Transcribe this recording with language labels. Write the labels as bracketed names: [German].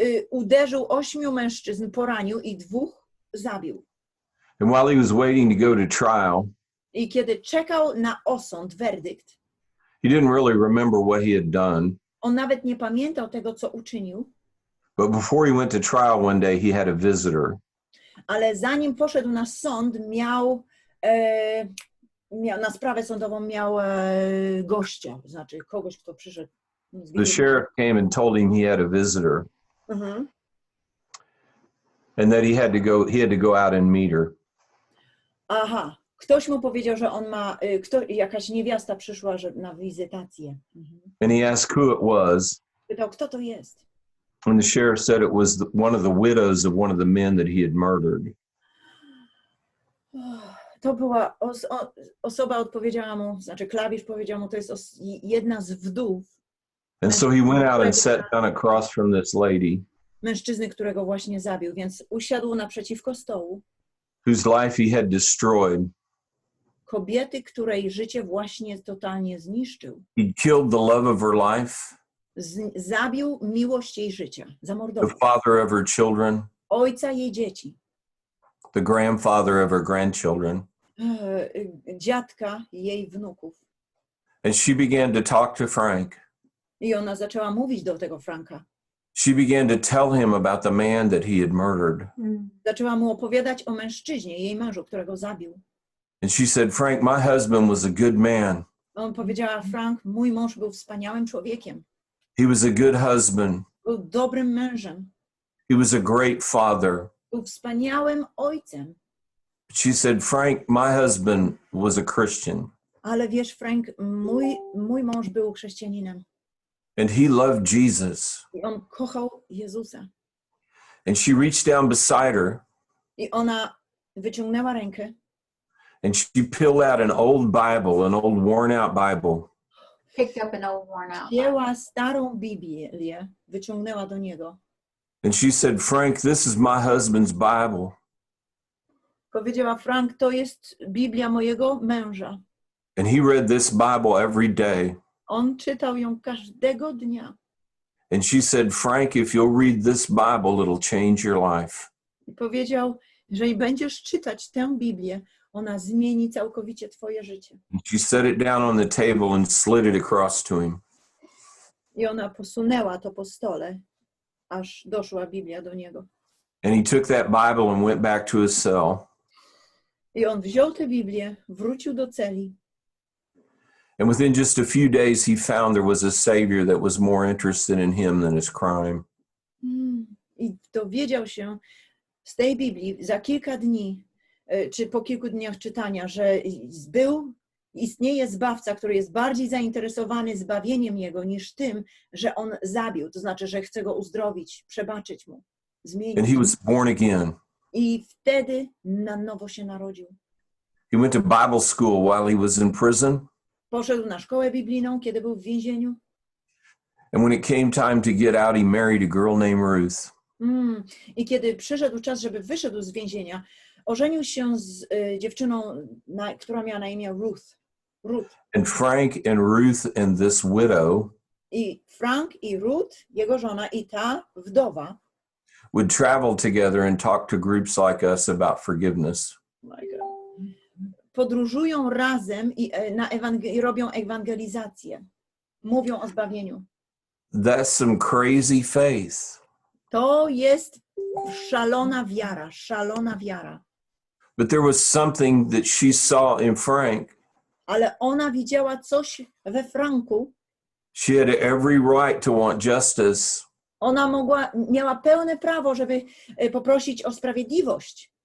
[Polish] Uderzył 8 mężczyzn, poranił i 2 zabił. [English] And while he was waiting to go to trial, [Polish] I kiedy czekał na osąd, werdykt, [English] he didn't really remember what he had done. [Polish] on nawet nie pamiętał tego, co uczynił, [English] But before he went to trial one day, he had a visitor. [Polish] ale zanim poszedł na sąd, miał na sprawę sądową miał gościa, to znaczy kogoś, kto przyszedł. [English] The sheriff came and told him he had a visitor, Mhm. and that he had to go out and meet her. [Polish] Aha, ktoś mu powiedział, że on ma, jakaś niewiasta przyszła na wizytację. Mhm. [English] And he asked who it was. [Polish] Pytał, kto to jest? [English] And the sheriff said it was one of the widows of one of the men that he had murdered. [Polish] To była osoba, odpowiedziała mu, znaczy klawisz powiedział mu, to jest jedna z wdów [English] And so he went out and sat down across from this lady, [Polish] mężczyzny, którego właśnie zabił, więc usiadł naprzeciwko stołu [English] whose life he had destroyed. [Polish] kobiety, której życie właśnie totalnie zniszczył. [English] He'd killed the love of her life, [Polish] Zabił miłość jej życia, [English] the [Polish] zamordował [English] father of her children, [Polish] ojca jej dzieci, [English] the grandfather of her grandchildren. [Polish] dziadka jej wnuków. [English] And she began to talk to Frank. [Polish] I ona zaczęła mówić do tego Franka. [English] She began to tell him about the man that he had murdered. [Polish] Zaczęła mu opowiadać o mężczyźnie, jej mężu, którego zabił. [English] And she said, Frank, my husband was a good man. [Polish] On powiedziała, Frank, mój mąż był wspaniałym człowiekiem. [English] He was a good husband. [Polish] Był dobrym mężem. [English] He was a great father. [Polish] Był wspaniałym ojcem. [English] She said, Frank, my husband was a Christian. [Polish] Ale wiesz, Frank, mój mąż był chrześcijaninem. [English] And he loved Jesus. [Polish] I on kochał Jezusa. [English] And she reached down beside her [Polish] I ona wyciągnęła rękę [English] and she peeled out an old Bible, an old worn out Bible. Picked up an old worn out. [Polish] wzięła starą Biblię, wyciągnęła do niego. [English] And she said, Frank, this is my husband's Bible. [Polish] Powiedziała, Frank, to jest Biblia mojego męża. [English] And he read this Bible every day. [Polish] On czytał ją każdego dnia. [English] And she said, Frank, if you'll read this Bible, it'll change your life. [Polish] I powiedział, jeżeli będziesz czytać tę Biblię, ona zmieni całkowicie twoje życie. [English] And she set it down on the table and slid it across to him. [Polish] I ona posunęła to po stole, aż doszła Biblia do niego. [English] And he took that Bible and went back to his cell. [Polish] I on wziął tę Biblię, wrócił do celi. [English] And within just a few days, he found there was a Savior that was more interested in him than his crime. [Polish] I dowiedział się z tej Biblii za kilka dni, czy po kilku dniach czytania, że istnieje Zbawca, który jest bardziej zainteresowany zbawieniem jego niż tym, że on zabił. To znaczy, że chce go uzdrowić, przebaczyć mu, zmienić. [English] And he was born again. [Polish] I wtedy na nowo się narodził. [English] He went to Bible school while he was in prison. [Polish] Poszedł na szkołę biblijną, kiedy był w więzieniu. [English] And when it came time to get out, he married a girl named Ruth. [Polish] I kiedy przyszedł czas, żeby wyszedł z więzienia, ożenił się z dziewczyną, która miała na imię Ruth. [English] And Frank and Ruth and this widow [Polish] I Frank i Ruth, jego żona, i ta wdowa [English] would travel together and talk to groups like us about forgiveness. [Polish] podróżują razem i robią ewangelizację. Mówią o zbawieniu. [English] That's some crazy faith. [Polish] To jest szalona wiara, szalona wiara. [English] But there was something that she saw in Frank. [Polish] Ale ona widziała coś we Franku. [English] She had every right to want justice. [Polish] Ona miała pełne prawo, żeby poprosić o sprawiedliwość.